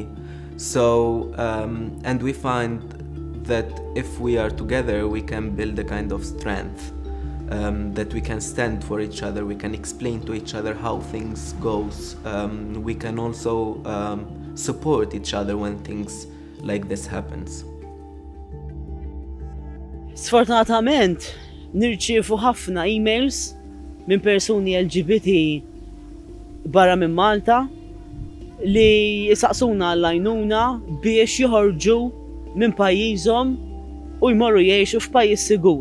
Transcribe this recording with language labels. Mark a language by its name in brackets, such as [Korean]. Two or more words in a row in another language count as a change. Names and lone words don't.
[English] So and we find that if we are together, we can build a kind of strength, that we can stand for each other, we can explain to each other how things goes. We can also support each other when things like this happens. [Maltese] Sfortunatament, nirċievu ħafna emails minn persuni LGBT barra minn Malta li jisaqsuna għall-għajnuna biex joħorġu minn pajjiżhom u jmorru jgħixu f'pajjiż sigur.